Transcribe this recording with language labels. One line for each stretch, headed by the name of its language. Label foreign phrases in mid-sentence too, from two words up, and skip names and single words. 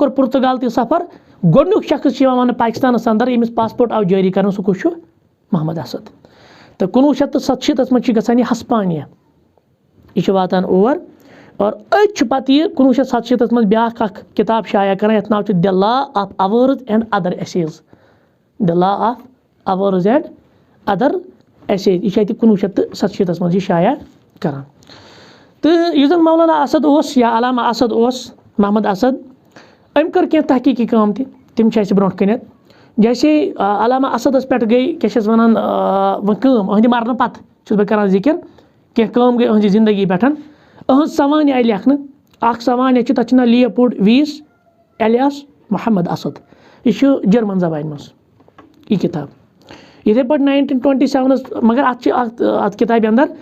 Kashmiri: کوٚر پُرتگال تہِ سفر گۄڈٕنیُک شخص چھُ یِوان وَننہٕ پاکِستانَس اَندر ییٚمِس پاسپورٹ آو جٲری کرنہٕ سُہ کُس چھُ محمد اسد تہٕ 1967 منٛز چھُ گژھان یہِ ہسپانیا یہِ چھُ واتان اور اور أتۍ چھُ پَتہٕ یہِ 1967 منٛز بیٛاکھ اکھ کِتاب شایع کران یَتھ ناو چھُ دِ لا آف اَوٲرٕز اینڈ اَدر ایسیز دِ لا آف اَوٲرٕز اینڈ اَدر ایسیز یہِ چھُ اَتہِ 1967 منٛز یہِ شایع کران تہٕ یُس زَن مولانا اسد اوس یا علامہ اسد اوس محمد اسد أمۍ کٔر کینٛہہ تحقیٖقی کٲم تہِ تِم چھِ اَسہِ برونٛٹھ کَنٮ۪تھ جیسے علامہ اسدس پٮ۪ٹھ گٔے کیٛاہ چھِ اَتھ وَنان وۄنۍ کٲم أہٕنٛدِ مرنہٕ پَتہٕ چھُس بہٕ کران ذِکر کینٛہہ کٲم گٔے أہٕنٛزِ زندگی پٮ۪ٹھ أہٕنٛز سوانح آیہِ لیکھنہٕ اکھ سوانح چھُ تَتھ چھُ ناو لیوپولڈ ویٖس الیاس محمد اسد یہِ چھُ جرمن زبانہِ منٛز یہِ کِتاب یِتھَے پٲٹھۍ 1927 مگر اَتھ چھِ اَتھ کِتابہِ اَندر